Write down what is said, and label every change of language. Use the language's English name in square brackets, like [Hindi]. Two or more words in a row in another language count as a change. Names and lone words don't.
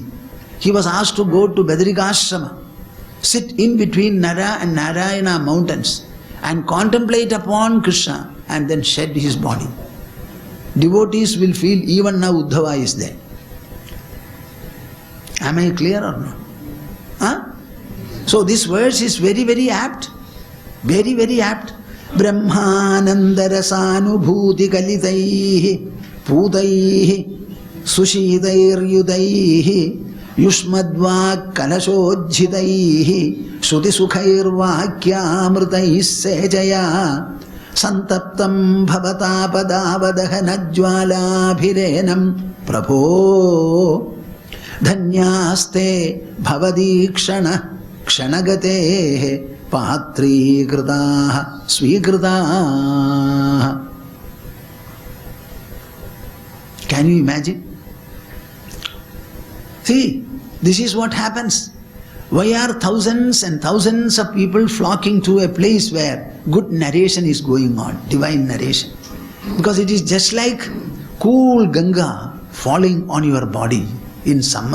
[English] He was asked to go to Badrikashrama, sit in between Nara and Narayana mountains and contemplate upon Krishna and then shed his body. Devotees will feel even now Uddhava is there. Am I clear or not? Huh? So this verse is very, very apt. Very, very apt. [Sanskrit] Brahmanandarasānubhūti kalitaihi pūtaihi sushītairyudaihi yushmadvāk kalashodjhitaihi sudisukhairvākyāmritaih sejaya santaptam bhavatāpadāvadahanajjvālābhirenam prabho धन्यास्ते भवदीक्षण क्षणगते patrīkritaah svikritaah. [English] Can you imagine? See, this is what happens. Why are thousands and thousands of people flocking to a place where good narration is going on, divine narration? Because it is just like cool Ganga falling on your body in summer.